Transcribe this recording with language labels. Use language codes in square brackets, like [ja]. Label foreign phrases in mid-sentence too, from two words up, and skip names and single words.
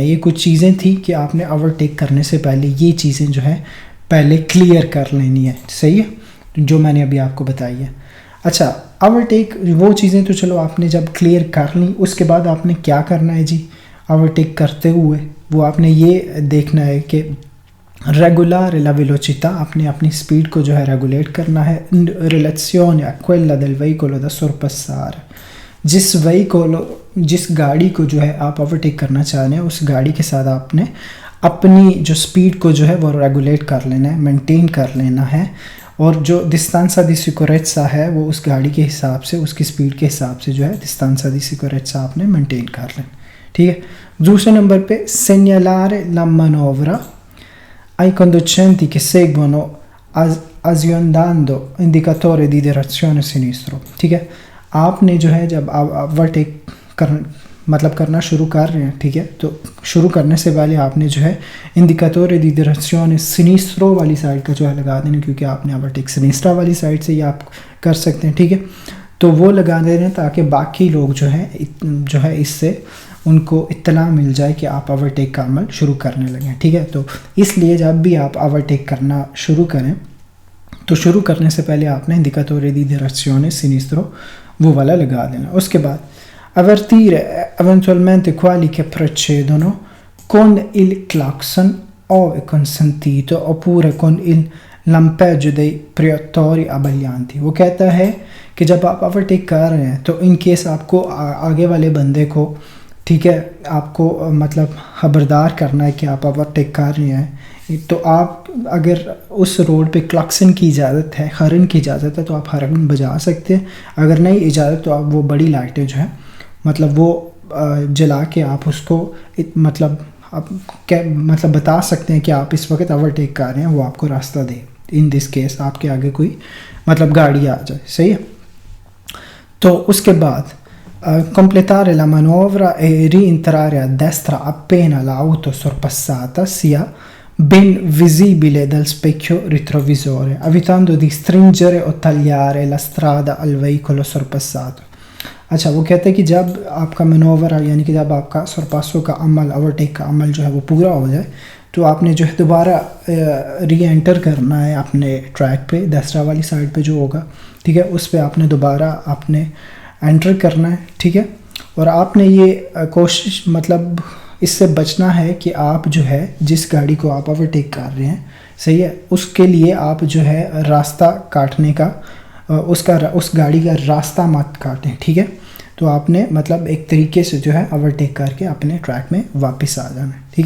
[ur] یہ کچھ چیزیں تھیں کہ آپ نے اوورٹیک کرنے سے پہلے یہ چیزیں جو ہے پہلے کلیئر کر لینی ہے، صحیح ہے، جو میں نے ابھی آپ کو بتائی ہے۔ اچھا، اوورٹیک وہ چیزیں تو چلو آپ نے جب کلیئر کر لیں، اس کے بعد آپ نے کیا کرنا ہے جی، اوورٹیک کرتے ہوئے وہ آپ نے یہ دیکھنا ہے کہ [it] regolare la velocità, [ur] آپ نے اپنی سپیڈ کو جو ہے ریگولیٹ کرنا ہے [it] in relazione a quella del veicolo da sorpassare. [ur] جس گاڑی کو جو ہے آپ اوورٹیک کرنا چاہ رہے ہیں اس گاڑی کے ساتھ آپ نے اپنی جو سپیڈ کو جو ہے وہ ریگولیٹ کر لینا ہے، مینٹین کر لینا ہے، اور جو [it] distanza di sicurezza [ur] ہے وہ اس گاڑی کے حساب سے، اس کی سپیڈ کے حساب سے جو ہے [it] distanza di sicurezza [ur] آپ نے مینٹین کر لینا، ٹھیک ہے۔ دوسرے نمبر پہ [it] segnalare la manovra ai conducenti che seguono azionando indicatore di direzione sinistro، [ur] ٹھیک ہے۔ آپ نے جو ہے جب آپ اوورٹیک کرنا شروع کر رہے ہیں، ٹھیک ہے، تو شروع کرنے سے پہلے آپ نے جو ہے [it] indicatore di direzione sinistro [ur] والی سائڈ کا جو ہے لگا دینا، کیونکہ آپ نے اوورٹیک سنیسٹرا والی سائڈ سے ہی آپ کر سکتے ہیں، ٹھیک ہے، تو وہ لگا دینا تاکہ باقی لوگ جو ہے اس سے ان کو اطلاع مل جائے کہ آپ اوورٹیک کا عمل شروع کرنے لگیں، ٹھیک ہے۔ تو اس لیے جب بھی آپ اوورٹیک کرنا شروع کریں تو شروع کرنے سے پہلے آپ نے [it] indicatore di direzione sinistro [ur] وہ والا لگا دینا۔ اس کے بعد [it] avvertire eventualmente quelli che precedono con il clacson ove consentito oppure con il lampeggio dei proiettori abbaglianti۔ [ur] وہ کہتا ہے کہ جب آپ اوورٹیک کر رہے ہیں تو ان کیس آپ کو آگے والے بندے کو، ٹھیک ہے، آپ کو مطلب خبردار کرنا ہے کہ آپ اوورٹیک کر رہے ہیں، تو آپ اگر اس روڈ پہ کلکسن کی اجازت ہے، ہارن کی اجازت ہے تو آپ ہارن بجا سکتے ہیں، اگر نہیں اجازت تو آپ وہ بڑی لائٹیں جو ہیں مطلب وہ جلا کے آپ اس کو مطلب بتا سکتے ہیں کہ آپ اس وقت اوورٹیک کر رہے ہیں، وہ آپ کو راستہ دے، ان دس کیس آپ کے آگے کوئی مطلب گاڑی آ جائے، صحیح ہے۔ تو اس کے بعد [it] completare la manovra e rientrare a destra appena l'auto sorpassata sia ben visibile dal specchio retrovisore, evitando di stringere o tagliare la strada al veicolo sorpassato۔ [ur] اچھا، وہ کہتے ہیں کہ جب آپ کا منورا یعنی کہ جب آپ کا سرپاسو کا عمل، اوورٹیک کا عمل جو ہے وہ پورا ہو جائے تو آپ نے جو ہے دوبارہ ری انٹر کرنا ہے اپنے ٹریک پہ، دوسرا والی سائڈ پہ جو ہوگا، ٹھیک ہے، اس پہ آپ نے دوبارہ آپ نے انٹر کرنا ہے، ٹھیک ہے، اور آپ نے یہ کوشش مطلب اس سے بچنا ہے کہ آپ جو ہے جس گاڑی کو آپ اوورٹیک کر رہے ہیں، صحیح ہے، اس کے لیے آپ جو ہے راستہ کاٹنے کا اس گاڑی کا راستہ مت کاٹیں، ٹھیک ہے، تو آپ نے مطلب ایک طریقے سے جو ہے اوورٹیک کر کے اپنے ٹریک میں واپس آ جانا ہے، ٹھیک ہے۔